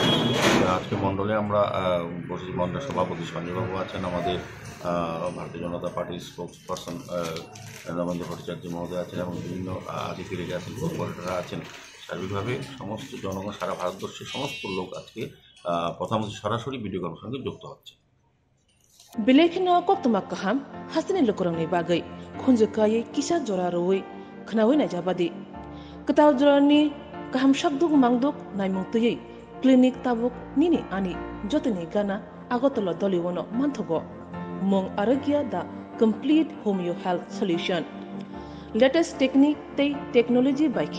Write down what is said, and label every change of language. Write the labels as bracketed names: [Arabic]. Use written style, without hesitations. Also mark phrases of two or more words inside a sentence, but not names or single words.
[Bangla] আজকে মণ্ডলে আমরা বসে মণ্ডলের সভাপতি সঞ্জয়বাবু আছেন, আমাদের ভারতীয় জনতা পার্টির [English] spokes person [Bangla] নবেন্দু ভট্টাচার্য মহোদয় আছেন এবং বিভিন্ন আধিকারিক আছেন, কর্পোরেটররা আছেন। সার্বিকভাবে সমস্ত জনগণ সারা ভারতবর্ষের সমস্ত লোক আজকে প্রধানমন্ত্রী সরাসরি [English] video conference [Bangla] সঙ্গে যুক্ত হচ্ছে। [Kok Borok] बिलेखिनो कोक्तमा कहम हासनि लोकरंनि बागै खुंजकायै किसा जरा रोय खनावै नाजाबादि कताव जरानि कहम शकदुक मांगदुक नायमुंतयै क्लिनिक ताबुक निनि आनि जतनि गाना आगतल दलिवनो मानथगो मं आरोग्य दा [English] complete homeo health solution latest technique [Kok Borok] तै टेक्नोलॉजी बाइखे